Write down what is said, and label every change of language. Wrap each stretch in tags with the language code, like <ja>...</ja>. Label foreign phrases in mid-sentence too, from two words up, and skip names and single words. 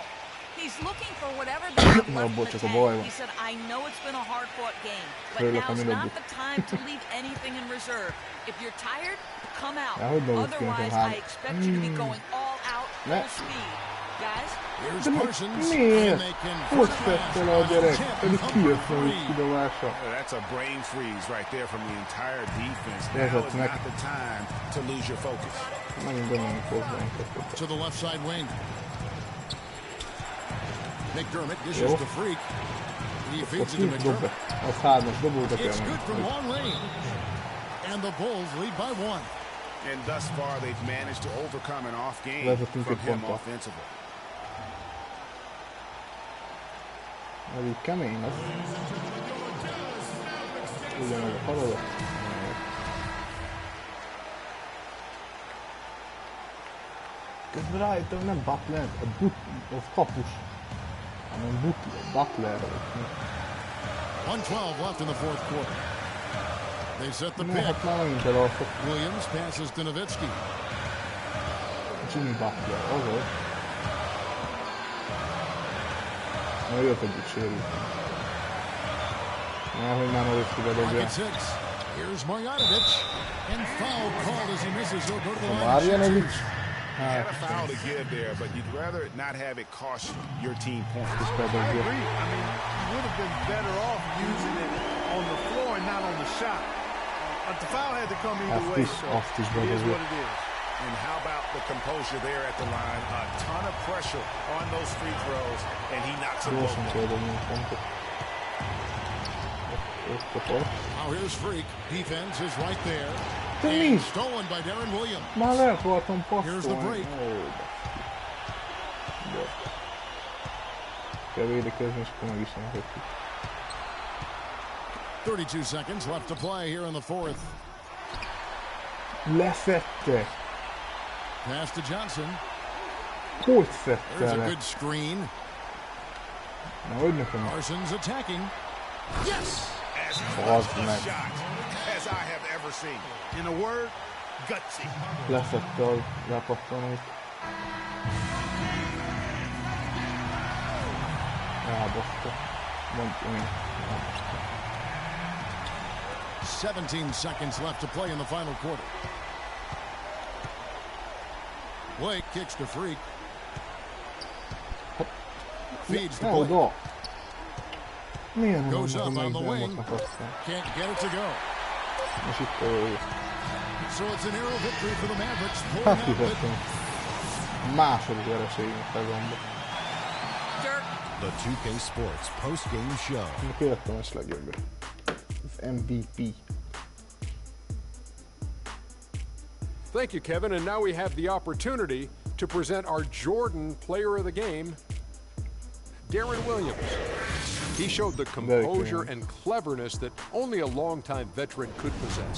<en>He's looking for whatever they have left in the tank. He said, I know it's been a hard-fought game, but now's not the time to leave anything in reserve. If you're tired, come out. Otherwise, I expect you to be going all out full speed. Guys, here's Parsons.</en> <hu>Hogy tette le a gyerek? Pedig kijött meg kidovása.</hu> <en>That's a brain freeze right there from the entire defense. Now is not the time to lose your focus. To the left side wing. McDermott dishes to Freak. He feeds it to McDermott. It's good from long range. And the Bulls lead by 1. And thus far, they've managed to overcome an off game from him offensively.</en> <hu>Elég kemény lesz. Ugyanaz a feladat. Közben rájöttem, nem Butler, az kapus. Butler.</hu> <en>1:12 left in the fourth quarter. They set the pick. Williams passes to Nowitzki. Jimmy Butler,</en> <hu>okay. Na jött egyik sérült. Nehogy már Nowitzki bedobja.</hu> <en>Here's Marjanovic. And foul called as he misses. He'll go to the line. Had a foul to give there, but you'd rather not have it cost your team points. I agree. I mean, you would have been better off using it on the floor and not on the shot. But the foul had to come either way, so it is what it is. And how about the composure there at the line? A ton of pressure on those free throws, and he knocks them both down. Now here's Freak. Defense is right there. And stolen by Darren Williams. Here's the break.</en> <hu>Kell védekezni, és akkor meg is nem</hu> <en>32 seconds left to play here in the fourth.</en> <hu>Leszette.</hu> <en>Pass to Johnson.</en> <hu>Hogy szedte</hu> <en>There's a</en> <hu>le?</hu> <en>good screen.</en> <hu>Na, hogy nekem?</hu> <en>Parsons attacking. Yes! As</en> <hu>Bazd</hu> <en>close a</en> <hu>meg.</hu> <en>shot as I have ever seen. In a word, gutsy.</en> <hu>Leszette a lepattanót. Elbaszta. Mondj én.</hu> <en>17 seconds left to play in the final quarter. Blake kicks to Freak. Feeds the play. Goes up on the wing. Can't get it to go. So it's an arrow victory for the Mavericks.</en> <hu>Második vereségünk szezonban.</hu> <en>The 2K Sports post-game show.</en> <hu>Kértem ezt legjobb. Az MVP.</hu> <en>Thank you, Kevin. And now we have the opportunity to present our Jordan Player of the Game, Darren Williams. He showed the composure and cleverness that only a longtime veteran could possess.</en>